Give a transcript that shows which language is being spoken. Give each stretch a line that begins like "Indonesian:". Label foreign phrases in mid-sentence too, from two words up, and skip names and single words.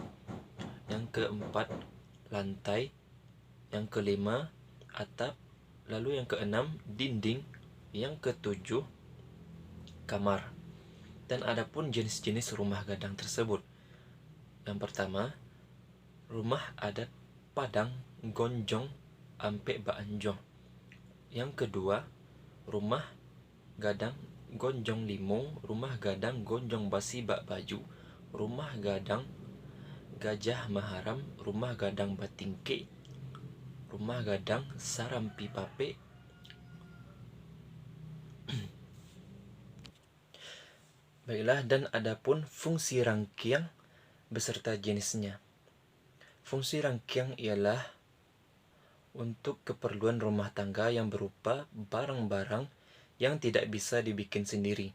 Indonesian: Yang keempat, lantai. Yang kelima, atap. Lalu yang keenam, dinding. Yang ketujuh, kamar. Dan adapun jenis-jenis rumah gadang tersebut. Yang pertama, rumah adat Padang Gonjong Ampe Baanjong. Yang kedua, rumah gadang Gonjong Limung, rumah gadang Gonjong Basi Bak Baju, rumah gadang Gajah Maharam, rumah gadang Batingke, rumah gadang Sarampi Pape. Baiklah, dan adapun fungsi rangkiang beserta jenisnya. Fungsi rangkiang ialah untuk keperluan rumah tangga yang berupa barang-barang yang tidak bisa dibikin sendiri.